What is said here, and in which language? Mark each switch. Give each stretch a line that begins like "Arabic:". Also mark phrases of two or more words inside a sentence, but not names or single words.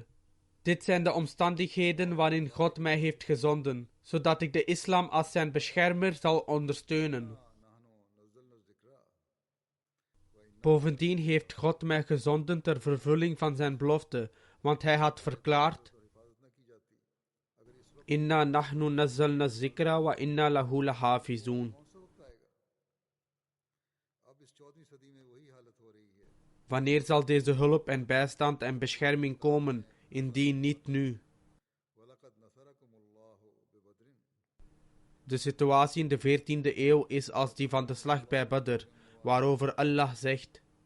Dutch: Dit zijn de omstandigheden waarin God mij heeft gezonden, zodat ik de islam als zijn beschermer zal ondersteunen. Bovendien heeft God mij gezonden ter vervulling van zijn belofte, want hij had verklaard:
Arabic: إنا نحن نزلنا الذكر وإنا له لحافظون.
Dutch: Wanneer zal deze hulp en bijstand en bescherming komen, indien niet nu? De situatie in de 14e eeuw is als die van de slag bij Badr, waarover Allah zegt: